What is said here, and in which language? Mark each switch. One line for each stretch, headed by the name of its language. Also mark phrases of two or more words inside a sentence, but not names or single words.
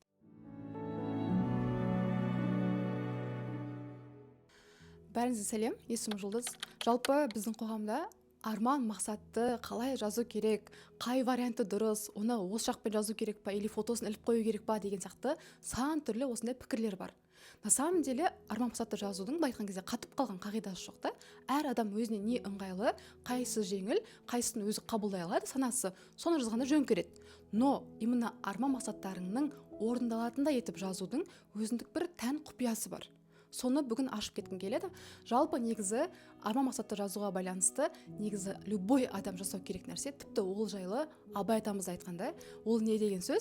Kazakh: Бәріңізге сәлем, есімім Жұлдыз. Жалпы біздің қоғамда арман мақсатты қалай жазу керек, қай варианты дұрыс, оны осы жақпен жазу керек па, или фотосын іліп қою керек па деген сияқты сан түрлі осындай пікірлер бар.
Russian: На самом деле
Kazakh: арман мақсатты жазудың былай айтқан кезде қатып қалған қағидасы жоқ та. Әр адам өзіне не ыңғайлы, қайсысы жеңіл, қайсысын өзі қабылдай алады, санасы соны жазғанда жөн көреді.
Russian: Но именно
Kazakh: арман мақсаттарыңның орындалатындай етіп жазудың өзіндік бір тән құпиясы бар. Соны бүгін ашып кеткім келеді. Жалпы негізі арман мақсатты жазуға байланысты негізі любой адам жасау керек нәрсе, тіпті ол жайлы Абай атамыз айтқанда, ол не деген сөз?